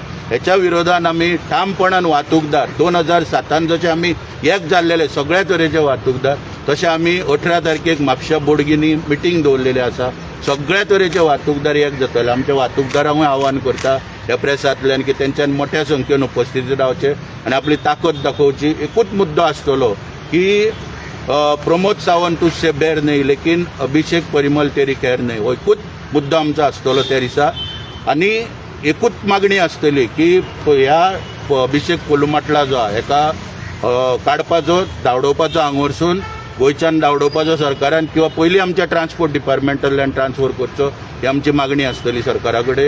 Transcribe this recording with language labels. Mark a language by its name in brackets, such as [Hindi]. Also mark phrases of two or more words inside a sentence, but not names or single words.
[Konkani] हेच्या विरोधान आमी ठामपणान वाहतूकदार 2007 जशे आमी एक जाल्लेले सगळ्या तरेचे वाहतूकदार तशें आमी 18 तारखेक म्हापशा बोडगिनी मिटींग दवरलेली आसा. सगळ्या तरेचे वाहतूकदार एक जातले. आमच्या वाहतूकदारांकूय आव्हान करता ह्या प्रेसांतल्यान की तेंच्यान मोठ्या संख्येन उपस्थितीत रावचे आनी आपली ताकद दाखोवची. एकूच मुद्दो आसतलो की [Hindi] प्रमोद सावंत तुझसे बैर नहीं लेकिन अभिषेक परिमल तेरी खैर नहीं [Konkani] हो एकूच मुद्दो आमचो आसतलो त्या दिसा. आनी एकूच मागणी आसतली की ह्या अभिषेक पोलुमाटला जो आहा हेका काडपाचो धांवडोवपाचो हांगा वरसून गोंयच्यान धांवडोवपाचो सरकारान किंवा पयलीं आमच्या ट्रान्सपोर्ट डिपार्टमेंटांतल्यान ट्रान्सफर करचो ही आमची मागणी आसतली सरकारा कडेन.